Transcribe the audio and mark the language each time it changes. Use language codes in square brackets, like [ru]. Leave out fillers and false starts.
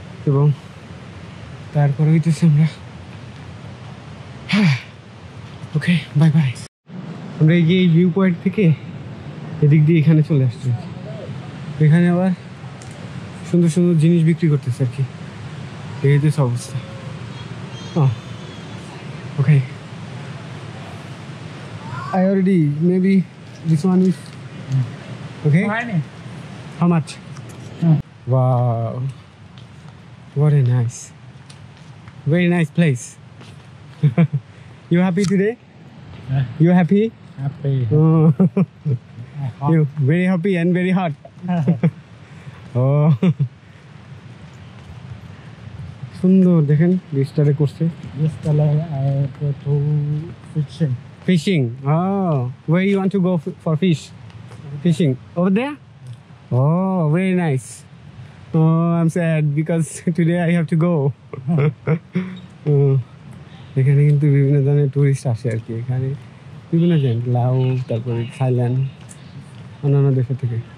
[bn] এবং তারপরে হইতেছে আমরা ওকে বাই বাই। আমরা এই যে এই ভিউ পয়েন্ট থেকে এদিক দিয়ে এখানে চলে আসছি। এখানে আবার সুন্দর সুন্দর জিনিস বিক্রি করতেছে আর কি, এই যে অবস্থা। [en] Okay, I already maybe this one is okay. How much? Wow, what a nice, very nice place. You happy today? You happy? Happy. Oh. You very happy and very hot. Oh. [bn] সুন্দর দেখেন বিস্তারে করছে। [en] Yesterday I go to fishing. Fishing. Oh, where you want to go for fish? Fishing over there? Oh, very nice. Oh, I'm sad because today I have to go. [bn] এখানে কিন্তু বিভিন্ন ধরনের tourist আসে আর কি। এখানে বিভিন্ন জন লাও, তারপরে থাইল্যান্ড, অন্যান্য দেশের থেকে।